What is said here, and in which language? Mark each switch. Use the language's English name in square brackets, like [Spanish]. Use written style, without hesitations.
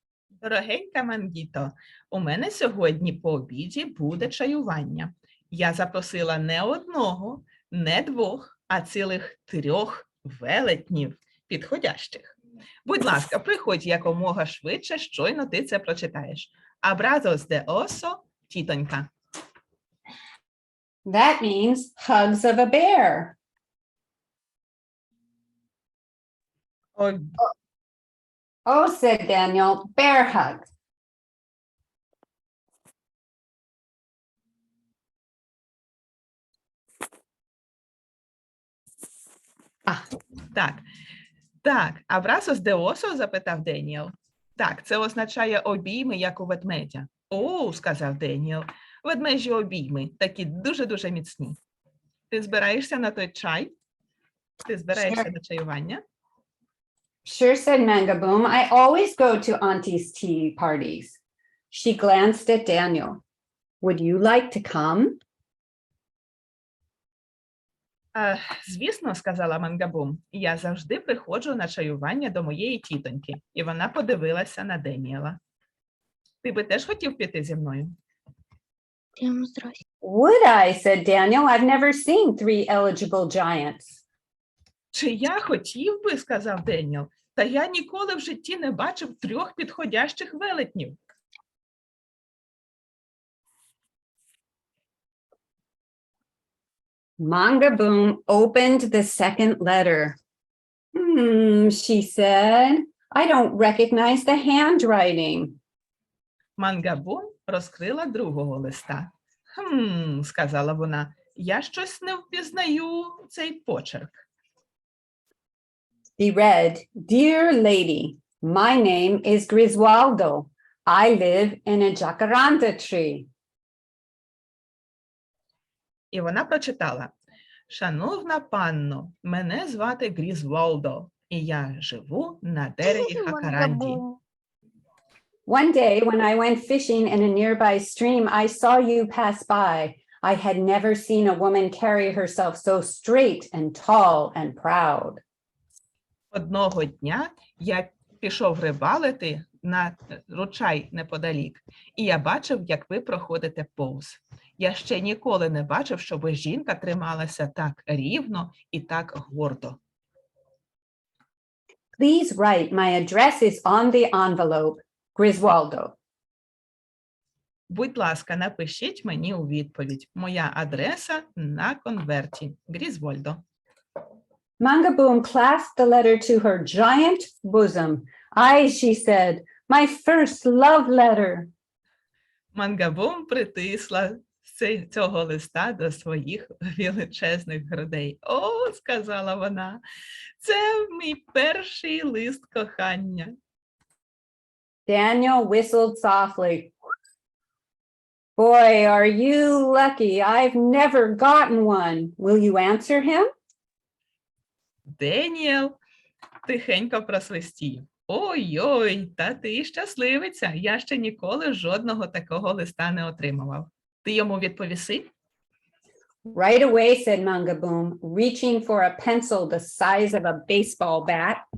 [Ukrainian] Дорогенька Мангіто, у мене сьогодні по обіді буде чаювання. Я запросила не одного, не 2, а цілих 3 велетнів підходящих. Будь ласка, приходь якомога швидше, щойно ти це прочитаєш. [Spanish] Abrazos de oso, [Ukrainian] тітонька. [English] That means hugs of a bear. Oh, said Daniel, bear hugs. [Ukrainian] Так, [Spanish] abrazos de oso, [Ukrainian] запитав Деніел. Так, це означає обійми, як у ведмедя. О, сказав Деніел, ведмежі обійми, такі дуже-дуже міцні. Ти збираєшся на той чай? Ти збираєшся на чаювання? [English] Sure, said Mangaboom. I always go to Auntie's tea parties. She glanced at Daniel. Would you like to come? [Ukrainian] Звісно, сказала Mangaboom, я завжди приходжу на чаювання до моєї тітоньки. І вона подивилася на Деніела. Ти би теж хотів піти зі мною? [English] Would I, said Daniel. I've never seen 3 eligible giants. [Ukrainian] Чи я хотів би, сказав Деніел, та я ніколи в житті не бачив 3 підходящих велетнів. [English] Mangaboom opened the second letter. She said, I don't recognize the handwriting. [Ukrainian] Mangaboom розкрила другого листа. Сказала вона, я щось не впізнаю цей почерк. [English] He read, Dear lady, my name is Griswaldo. I live in a jacaranda tree. [Ukrainian] І вона прочитала: «Шановна панно, мене звати Грізволдо. І я живу на дереві Хакаранді. [English] Mangaboom. One day when I went fishing in a nearby stream, I saw you pass by. I had never seen a woman carry herself so straight and tall and proud. [Ukrainian] Одного дня я пішов рибалити на ручай неподалік, і я бачив, як ви проходите повз. Я ще ніколи не бачив, щоб жінка трималася так рівно і так гордо. [English] Please write, my address is on the envelope, Griswoldo. [Ukrainian] Будь ласка, напишіть мені у відповідь. Моя адреса на конверті. Грізвольдо. [English] Mangaboom clasped the letter to her giant bosom. I, she said, my first love letter. [Ukrainian] Мангабум притисла цього листа до своїх величезних грудей. О, сказала вона, це мій перший лист кохання. [English] Daniel whistled softly. Boy, are you lucky. I've never gotten one. Will you answer him? [Ukrainian] Деніел тихенько просвистів. Ой-ой, та ти щасливиця. Я ще ніколи жодного такого листа не отримував. Ти йому відповіси? [English] Right away, said Mangaboom, reaching for a pencil the size of a baseball bat.